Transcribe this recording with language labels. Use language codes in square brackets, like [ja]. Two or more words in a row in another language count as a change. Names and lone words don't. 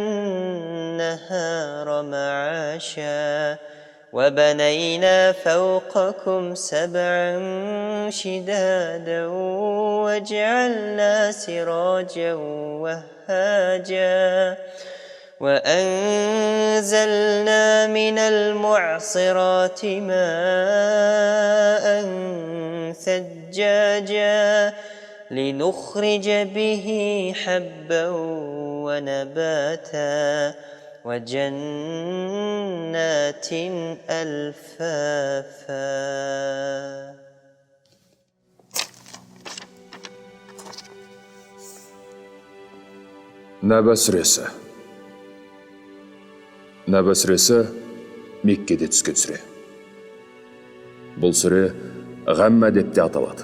[ar] النهار معاشا وبنينا فوقكم سبعا شدادا وجعلنا سراجا وهاجا وأنزلنا من المعصرات ماء ثجاجا لنخرج به حبا ونباتا وجنات ألفافا. [kk] Нәбә сүресі. Нәбә сүресі Меккеде түскен сүре. Бұл сүре Ғамма деп те аталады.